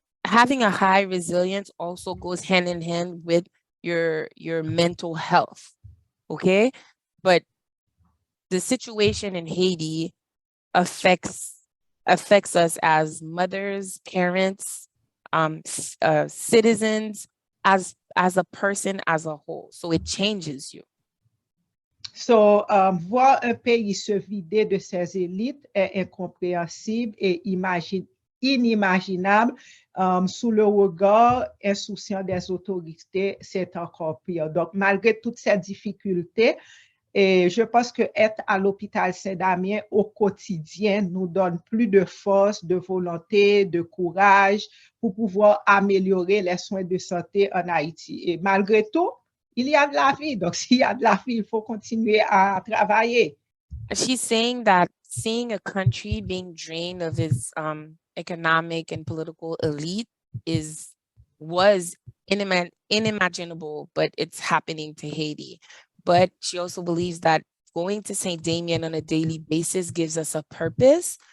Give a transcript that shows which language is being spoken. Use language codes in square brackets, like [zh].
[en] having a high resilience also goes hand in hand with your mental health, okay? But the situation in Haiti affects us as mothers, parents, citizens, as a person as a whole. So it changes you. [fr] So, voir un pays se vider de ses élites est incompréhensible et inimaginable. Sous le regard insouciant des autorités, c'est encore pire. Donc, malgré toutes ces difficultés, et je pense que être à l'hôpital Saint-Damien au quotidien nous donne plus de force, de volonté, de courage pour pouvoir améliorer les soins de santé en Haïti. Et malgré tout, il y a de la vie. Donc, s'il y a de la vie, il faut continuer à travailler. [en] She's saying that seeing a country being drained of its economic and political elite was unimaginable, but it's happening to Haiti. But she also believes that going to St. Damien on a daily basis gives us a purpose.